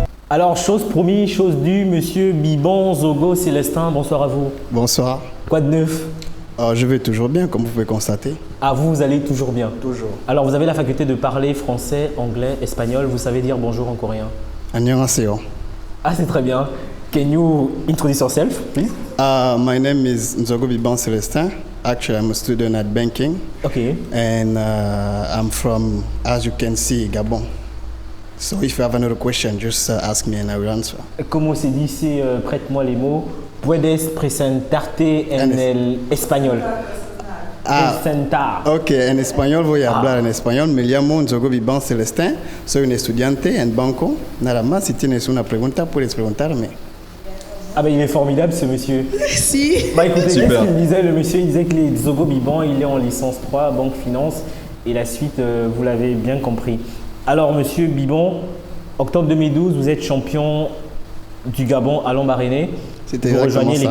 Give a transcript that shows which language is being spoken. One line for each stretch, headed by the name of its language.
French: Alors, chose promise, chose due, monsieur Bibon Zogo Célestin, bonsoir à vous. Bonsoir. Quoi de neuf? Je vais toujours bien, comme vous pouvez constater. Ah, vous allez toujours bien. Toujours. Alors, vous avez la faculté de parler français, anglais, espagnol. Vous savez dire bonjour en coréen.
Korean: Annyeonghaseyo.
French: Ah, c'est très bien.
English: Can you introduce yourself, please? My name is Nzogo Biban Celestin. Actually, I'm a student at banking, Okay. and I'm from, as you can see, Gabon. So if you have another question, just ask me and I will answer.
Spanish: Como se dice,
French: prête-moi les mots,
Spanish: puedes presentarte en el español. Presentar. Ok, en español voy a hablar en español. Me llamo Nzogo Biban Celestin. Soy un estudiante en banco. Nada más, si tienes una pregunta, puedes preguntarme.
French: Ah ben il est formidable ce monsieur. Si. Bah écoutez, qu'est-ce Super. qu'il disait le monsieur? Il disait que les Zogo Biban, il est en licence 3, banque finance. Et la suite, vous l'avez bien compris. Alors monsieur Bibon, octobre 2012, vous êtes champion du Gabon à Lambaréné. C'était Vous exactement rejoignez ça.